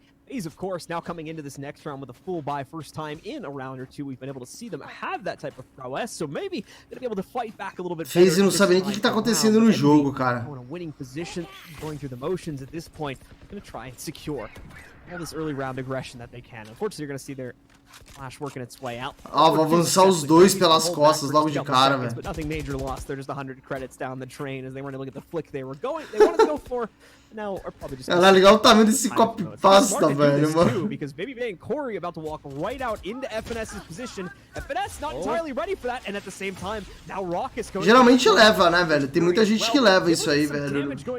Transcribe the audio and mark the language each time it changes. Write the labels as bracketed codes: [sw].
[en] FaZe, of course, now coming into this next round with a full buy, first time in a round or two, we've been able to see them have that type of prowess, so maybe they'll be able to fight back a little bit. [pt] FaZe não sabe nem o que tá acontecendo no jogo, cara. [en] On a winning position, going through the motions at this point, going to try and secure all this early round aggression that they can. Unfortunately, you're going to see their Flash working its way out. [pt] Ó, vou avançar os dois pelas costas logo de cara, velho. [en] But nothing major lost. They're just 100 credits down the drain as they weren't able to get the flick they were going. They wanted to go for. Now, or probably just. [pt] É legal o tamanho desse copy pasta, velho, mano. [en] Because Baby Bay and Corey about to walk right out into FNS's position. FNS not entirely ready for that, and at the same time, now Rock is going. [pt] Geralmente leva, né, velho? Tem muita gente que leva isso aí, velho.